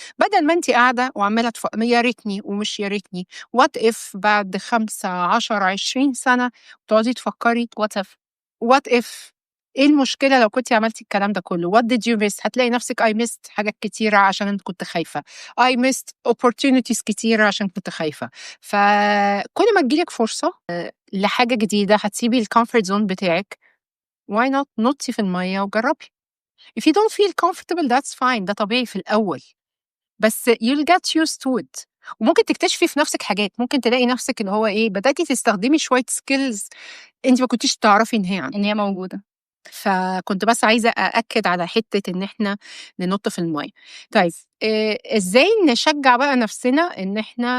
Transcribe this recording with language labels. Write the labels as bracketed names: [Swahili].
[Arabic] بدل ما انت قاعدة وعمالة يا ريتني ومش يا ريتني [English] what if [Arabic] بعد 5 10 20 سنة تقعدي تفكري what if ايه المشكلة لو كنتي عملتي الكلام ده كله. [English] what did you miss؟ [Arabic] هتلاقي نفسك [English] I missed [Arabic] حاجات كتيرة عشان انت كنت خايفة، [English] I missed opportunities [Arabic] كتيرة عشان كنت خايفة. فكل ما تجيلك فرصة لحاجة جديدة هتسيبي الكومفورت زون بتاعك. [English] why not [Arabic] نطي في المية وجربي. [English] if you don't feel comfortable that's fine، [Arabic] ده طبيعي في الأول، بس [English] you'll get used to it. [Arabic] وممكن تكتشفي في نفسك حاجات، ممكن تلاقي نفسك اللي هو ايه بدأتي تستخدمي شوية سكيلز انت ما كنتيش تعرفي ان هي موجودة. فكنت بس عايزة أأكد على حتة إن إحنا ننط في المية. طيب إزاي نشجع بقى نفسنا إن إحنا